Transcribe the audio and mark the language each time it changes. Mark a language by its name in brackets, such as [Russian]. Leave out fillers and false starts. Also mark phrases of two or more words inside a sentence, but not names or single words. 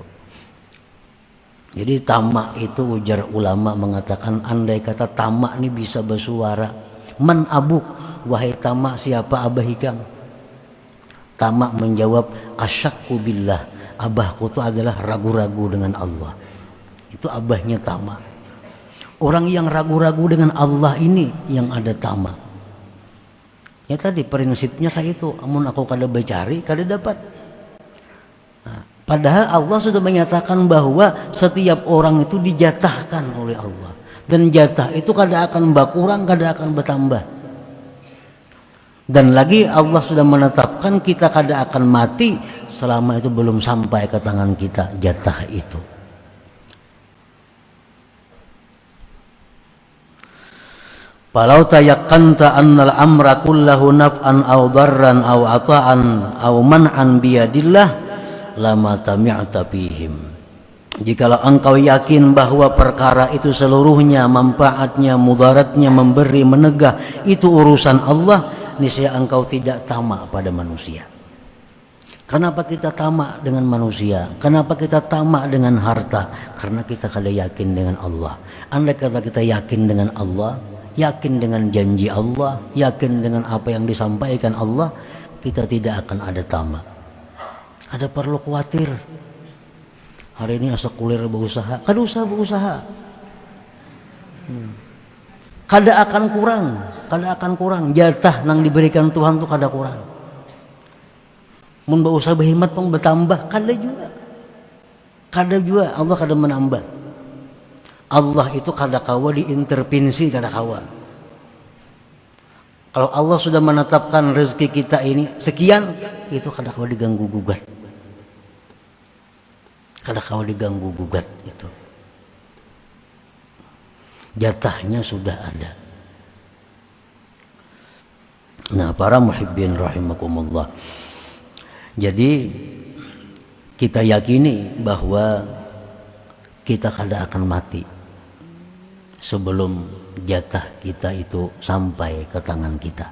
[Indonesian] Jadi tamak itu, ujar ulama mengatakan, andai kata tamak ini bisa bersuara, [Arabic] من أبوك, [Indonesian] wahai tamak siapa [Banjar] abah ikam? [Indonesian] Tamak menjawab, [Arabic] الشك بالله, [Indonesian] abahku itu adalah ragu-ragu dengan Allah. Itu abahnya tamak. Orang yang ragu-ragu dengan Allah ini yang ada tamak. Ya tadi prinsipnya kayak itu. [Banjar] Amun aku kada becari, kada dapat. Nah, padahal Allah sudah menyatakan bahwa setiap orang itu dijatahkan oleh Allah. Dan jatah itu kada akan berkurang, kada akan bertambah. Dan lagi Allah sudah menetapkan kita kada akan mati selama itu belum sampai ke tangan kita jatah itu. [Arabic] فلو تيقنت أن الأمر كله نفعا أو ضرا أو عطاء أو منعا بيد الله لما طمعت فيهم. [Indonesian] Jikalau engkau yakin bahwa perkara itu seluruhnya manfaatnya, mudaratnya, memberi, menegah itu urusan Allah, niscaya engkau tidak tamak pada manusia. Kenapa kita tamak dengan manusia? Kenapa kita tamak dengan harta? Karena kita kada yakin dengan Allah. Andai kata kita yakin dengan Allah, yakin dengan janji Allah, yakin dengan apa yang disampaikan Allah, kita tidak akan ada tamak. [Banjar] Ada perlu khawatir. Hari ini asa kulir berusaha, kada usah berusaha. Kada akan kurang. Jatah nang diberikan Tuhan tu kada kurang. Mun berusaha berhemat pun bertambah, kada juga. Allah kada menambah. Allah itu kada kawa diintervensi, kada kawa. Kalau Allah sudah menetapkan rezeki kita ini sekian, itu kada kawa diganggu gugat. Kada kawa diganggu gugat itu. Jatahnya sudah ada. [Indonesian] Nah, para [Arabic] محبين رحمكم الله. [Banjar] Jadi kita yakini bahwa kita kada akan mati sebelum jatah kita itu sampai ke tangan kita.